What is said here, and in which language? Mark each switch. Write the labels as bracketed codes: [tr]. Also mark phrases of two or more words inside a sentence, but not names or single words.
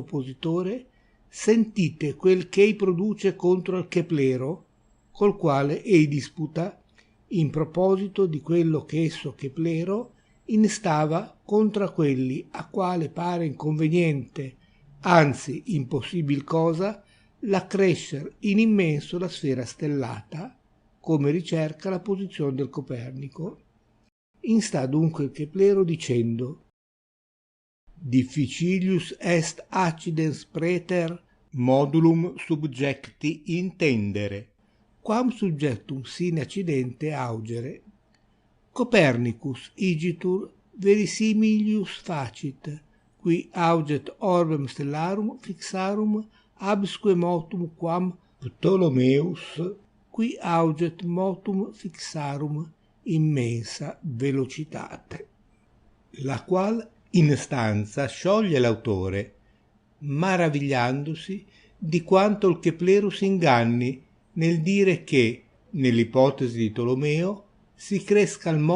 [it] oppositore, sentite quel che ei produce contro al Keplero, col quale ei disputa in proposito di quello che esso Keplero instava contra quelli a quale pare inconveniente, anzi impossibil cosa, l'accrescer in immenso la sfera stellata, come ricerca la posizione del Copernico. Insta dunque il Keplero dicendo: [la] difficilius est accidens praeter modulum subjecti intendere, quam subjectum sine accidente augere. Copernicus igitur verisimilius facit, qui auget orbem stellarum fixarum absque motum quam Ptolomeus, qui auget motum fixarum immensa velocitate. [it] La qual instanza scioglie l'autore, maravigliandosi di quanto il Keplero s'inganni nel dire che, nell'ipotesi di Tolomeo, si cresca il